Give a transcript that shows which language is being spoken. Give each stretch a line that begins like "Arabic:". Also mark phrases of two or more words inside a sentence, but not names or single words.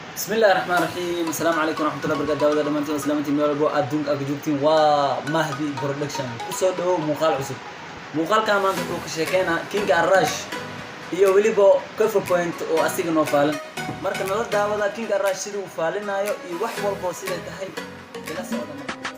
Arabic: بسم الله الرحمن الرحيم. السلام عليكم ورحمة الله وبركاته.
Somali: Daawada dhamaantiin, waa salaamantiin meel walbo aad adduunka aad ka joogtiin. Waa Mahdi Production. Ku soo dhawow muuqaal cusub. Muuqaalkan maanta wuxuu ka sheekeynaa King Arash iyo weliba Coffee Point oo asiga noo faalin. Marka nala daawada King Arash siduu u faalinaayo iyo wax walbo siday tahay, ila socda marka.